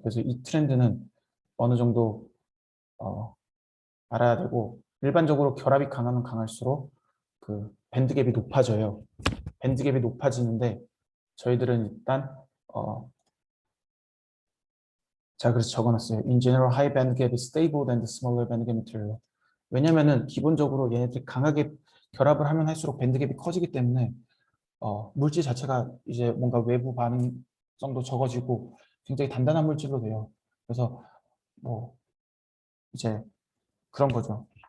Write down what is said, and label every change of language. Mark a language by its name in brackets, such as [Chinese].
[Korean] 그래서 이 트렌드는 어느 정도 어, 알아야 되고 일반적으로 결합이 강하면 강할수록 그 밴드갭이 높아져요. 밴드갭이 높아지는데 저희들은 일단 자 그래서 적어놨어요. [English] In general, high band gap is stable than the smaller band gap material. [Korean] 왜냐면은 기본적으로 얘네들이 강하게 결합을 하면 할수록 밴드갭이 커지기 때문에 물질 자체가 이제 뭔가 외부 반응성도 적어지고 굉장히 단단한 물질로 돼요. 그래서 뭐 이제 그런 거죠.